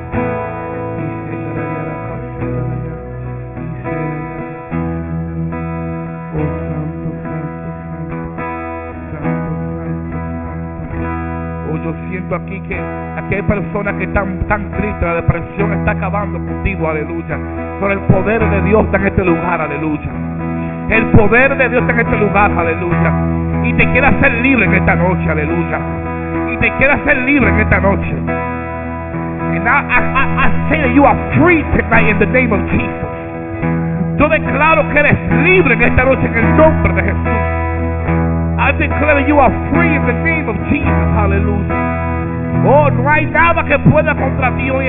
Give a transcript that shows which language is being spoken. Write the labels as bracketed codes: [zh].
[es] Oh, yo siento aquí que aquí hay personas que están tan tristes. La depresión está acabando contigo, aleluya. Pero el poder de Dios está en este lugar, aleluya. El poder de Dios está en este lugar, aleluya. Y te quiere hacer libre en esta noche, aleluya. Y te quiere hacer libre en esta noche. [en] Now I say that you are free tonight in the name of Jesus. [es] Yo declaro que eres libre en esta noche en el nombre de Jesús. [en] I declare that you are free in the name of Jesus. Hallelujah. [es] Oh, no hay nada que pueda contra ti hoy.